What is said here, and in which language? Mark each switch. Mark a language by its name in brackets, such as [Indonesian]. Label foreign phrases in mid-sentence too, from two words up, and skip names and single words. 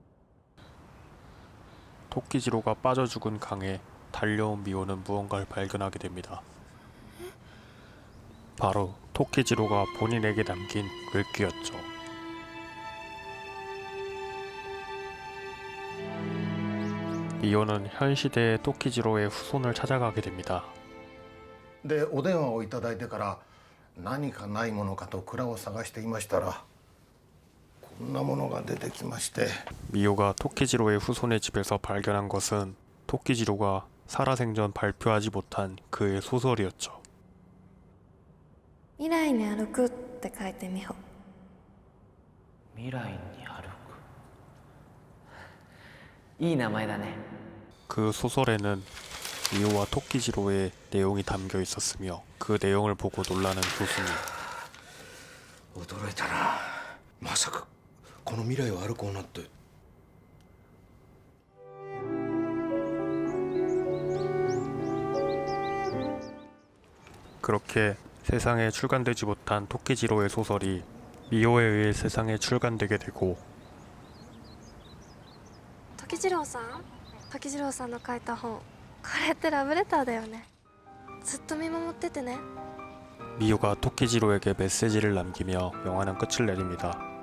[Korean] 토끼지로가 빠져 죽은 강에 달려온 미호는 무언가를 발견하게 됩니다. 바로 토끼지로가 본인에게 남긴 글귀였죠. 미호는 현 시대의 토끼지로의 후손을 찾아가게 됩니다. [Japanese] でお電話をいただいてから何かないものかと蔵を探していましたらこんなものが出てきまして [Korean] 미호가 토끼지로의 후손의 집에서 발견한 것은 토끼지로가 살아생전 발표하지 못한 그의 소설이었죠. [Japanese] 未来に歩くって書いてみほ。未来に歩く。いい名前だね。 [Korean] 그 소설에는 미호와 토끼지로의 내용이 담겨 있었으며 그 내용을 보고 놀라는 교수님. [Japanese] 驚いたな。まさかこの未来を歩こうなって。 [Korean] 그렇게 세상에 출간되지 못한 토끼지로의 소설이 미호에 의해 세상에 출간되게 되고 [Japanese] 時次郎さん、時次郎さんの書いた本、これってラブレターだよね。ずっと見守っててね。 [Korean] 미호가 토끼지로에게 메시지를 남기며 영화는 끝을 내립니다.